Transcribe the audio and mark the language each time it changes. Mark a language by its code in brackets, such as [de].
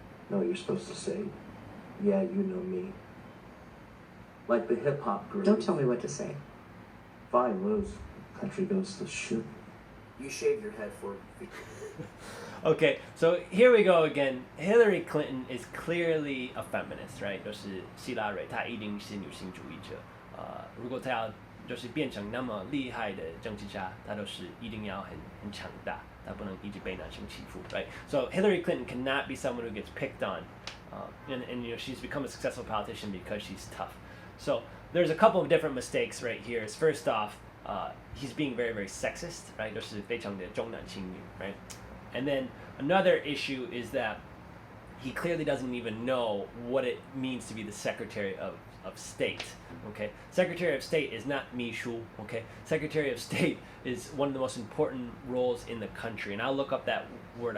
[en] No, you're supposed to say, yeah, you know me. Like the hip-hop group. Don't tell me what to say. Fine, lose. Country goes to shit. You shave your head for Okay, so here we go again. Hillary Clinton is clearly a feminist, right? [zh] 就是希拉蕊，她一定是女性主义者。如果她要就是变成那么厉害的政治家，她都是一定要很强大，她不能一直被男生欺负， [en] right? So Hillary Clinton cannot be someone who gets picked on, and she's become a successful politician because she's tough. So there's a couple of different mistakes right here. First off, he's being very, very sexist, right? [zh] 就是非常的重男轻女, [en] right? And then another issue is that he clearly doesn't even know what it means to be the Secretary of State. Okay, Secretary of State is not 秘书. Okay, Secretary of State is one of the most important roles in the country, and I'll look up that word.